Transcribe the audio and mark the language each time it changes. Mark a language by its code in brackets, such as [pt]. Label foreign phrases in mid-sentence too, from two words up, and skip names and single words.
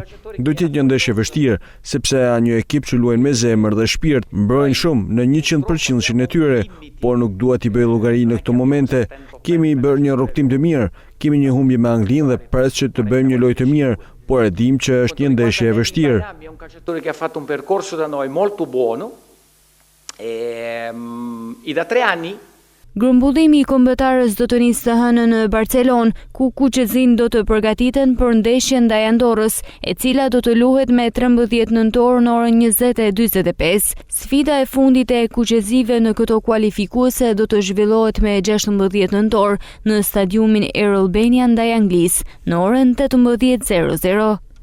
[sq] Do të jetë një ndeshje vështirë, sepse janë një ekip që luajnë me zemër dhe shpirt, mbrojnë shumë në 100% e tyre, por nuk dua t'i bëj llogari në këto momente. Kemi bërë një rrugtim të mirë, kemi një humbje me Anglinë dhe pres që të bëjmë një lojë të mirë, por e dim që është një ndeshje e vështirë. [it] È un calciatore che ha fatto un percorso da noi molto buono. I da 3 anni [sq] Grumbullimi i kombëtarës do të nisë të hënën në Barcelonë, ku kuqezin do të përgatiten për ndeshjen ndaj Andorrës, e cila do të luhet me 13 nëntor në orën 20:45. Sfida e fundit e kuqezive në këto kualifikuese do të zhvillohet me 16 nëntor në stadiumin Air Albania ndaj Anglisë në orën 18:00.